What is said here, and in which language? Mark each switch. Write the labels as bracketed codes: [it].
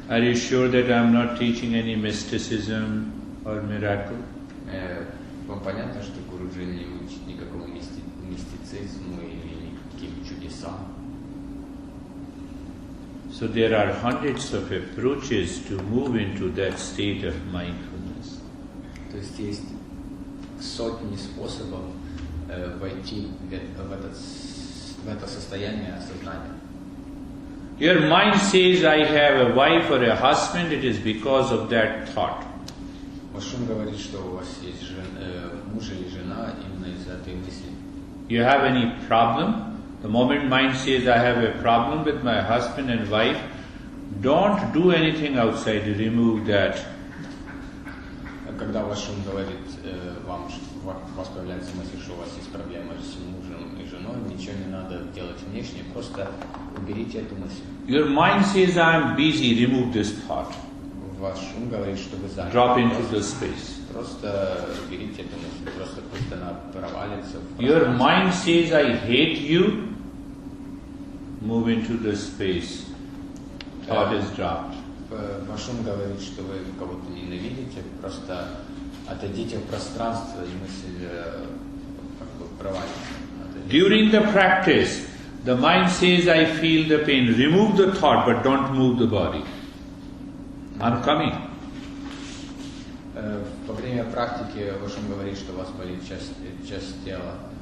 [en] Are you sure that I am not teaching any mysticism or miracle? [ru] Вам понятно, что Гуруджи не учит никакому мистицизму или никаким чудесам? [en] So there are hundreds of approaches to move into that state of mindfulness. [ru] То есть сотни способов войти в это состояние осознания. [en] Your mind says, I have a wife or a husband, it is because of that thought. [ru] Ваш ум говорит, что у вас есть муж или жена именно из этой мысли. [en] You have any problem? The moment mind says, I have a problem with my husband and wife, don't do anything outside, remove that. [ru] Когда ваш ум говорит вам, что у вас появляется мысль, что у вас есть проблема с мужем и женой, ничего не надо делать внешне, просто уберите эту мысль. [en] Your mind says, I am busy, remove this thought. [ru] Ваш ум говорит, что вы заняты. [en] Drop into the space. [ru] Просто уберите эту мысль, просто пусть она провалится. [en] Your mind says, I hate you, move into the space. Thought is dropped. [ru] Ваш ум говорит, что вы кого-то ненавидите, просто отойдите в пространство, и мысль как бы провалится. [en] During the practice, the mind says, I feel the pain. Remove the thought, but don't move the body. I'm coming. [ru] Во время практики ваш ум говорит, что у вас болит часть тела.